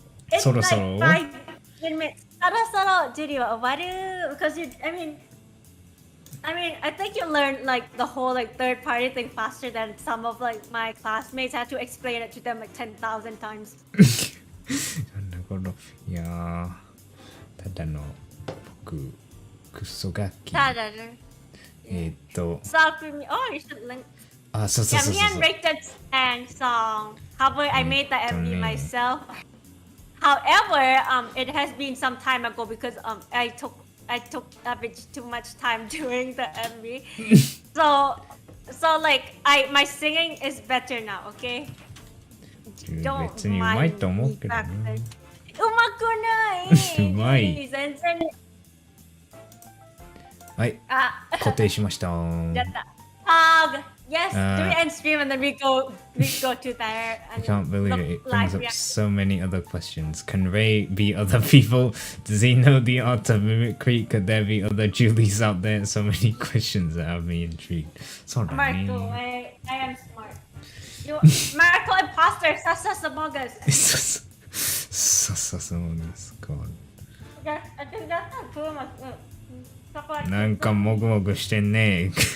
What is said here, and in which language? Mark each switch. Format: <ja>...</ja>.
<en>It's</en> <ja>そろそろ</ja> <en>like 5 minutes.</en> <ja>そろそろ授業終わる</ja> <en>because I mean, I think you learn like the whole like third party thing faster than some of like my classmates. I had to explain it to them like 10,000 times.</en> <ja>なんだこのいやーただの僕クソガキただね</ja> <en>Song premiere. Oh, you should link.</en> <ja>そう</ja> <en>Yeah, me and Rick did sang song. However, I made the MV myself. However, it has been some time ago because I took a bit too much time doing the MV. so like my singing is better now, okay? Don't</en> <ja>別にうまいと思うけどね。うまくない。うまい。全然。はい。固定しました。やった。</ja> <en>Yes, do it and stream and then we go to there. I can't believe it. It brings up so many other questions. Can Ray be other people? Does he know the art of mimicry? Could there be other Julies out there? So many questions that have me intrigued. Marco, I am smart. Marco imposter, Sasas among us. Sasas among us, God. I think that's not too much.</en> <ja>なんかもぐもぐしてんね。</ja>